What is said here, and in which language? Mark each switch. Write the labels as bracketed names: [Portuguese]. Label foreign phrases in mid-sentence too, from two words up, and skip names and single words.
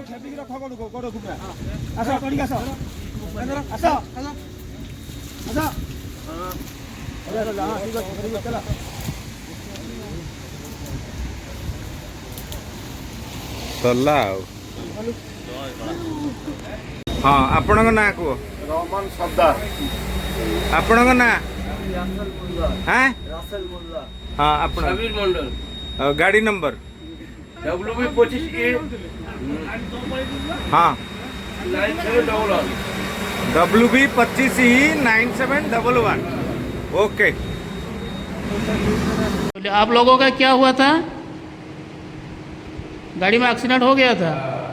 [Odia] ସରିଲା ଆଉ। ହଁ ଆପଣଙ୍କ ନାଁ କୁହ। रहमान सरदार ଆପଣଙ୍କ ନାଁ ହାଁ रासेल मुल्ला ହଁ ଆପଣ समीर मंडल ଗାଡ଼ି ନମ୍ବର WB 25A ହଁ 9711 [Hindi] WB 25E9711 ओके। आप लोगों का क्या हुआ था? गाड़ी में एक्सीडेंट हो गया था।